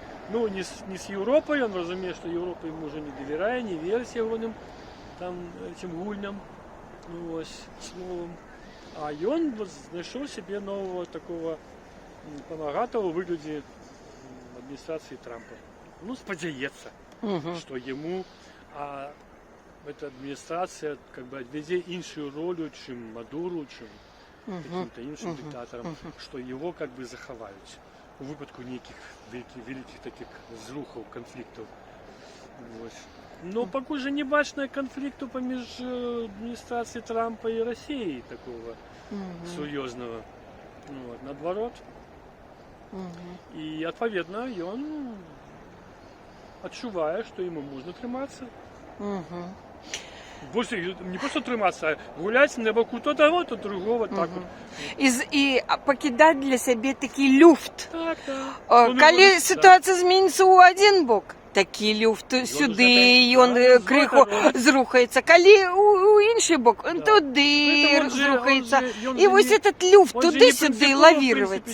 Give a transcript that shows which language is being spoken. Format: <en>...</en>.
<ru>ну, не с Европой, он разумеет, что Европа ему уже не доверяет, не верит ягоным там этим гульням, ну, ось, словом. А он вот нашел себе нового такого помогатого в выгляде администрации Трампа. Ну, сподеется, что ему эта администрация как бы</ru> <uk>відведе іншу роль, чим Мадуру, чим</uk> <ru>каким-то</ru> <uk>іншим диктаторам, що його как бы заховають у випадку ніяких великих таких зрухів, конфліктів. Ось. Но поки же не бачно конфлікту поміж адміністрацією Трампа і Росією такого серйозного.</uk> <ru>Вот, наоборот. И, отповедно, он</ru> <uk>отчуває,</uk> <ru>что ему можно триматься. Больше не просто триматься, а гулять на боку то того, то другого. Так вот.</ru> <uk>І покидати для себе такий люфт. Так. Коли ситуація зміниться у один бок, такий люфт сюди, і він криху зрухається. Коли у інший бок, туди зрухається. І ось цей люфт туди-сюди лавірувати.</uk>